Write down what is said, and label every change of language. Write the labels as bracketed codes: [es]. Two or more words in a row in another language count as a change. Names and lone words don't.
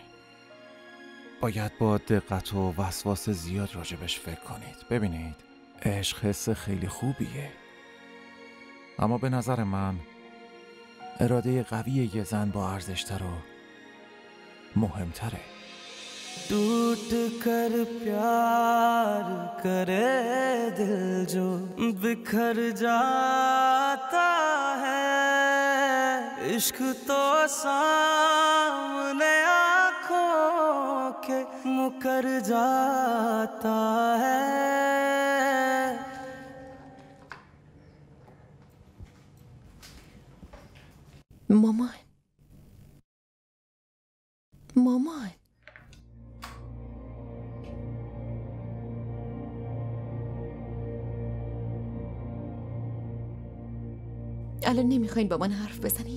[fa] باید با دقت و وسواس زیاد راجبش فکر کنید. ببینید، عشق حس خیلی خوبیه، اما به نظر من اراده قوی یه زن با ارزش‌تر و مهمتره. [hi] टूट कर प्यार करे दिल जो बिखर जाता है, इश्क तो सामने आँखों के मुकर जाता है. [fa] مامان الان نمیخواین با من حرف بزنین؟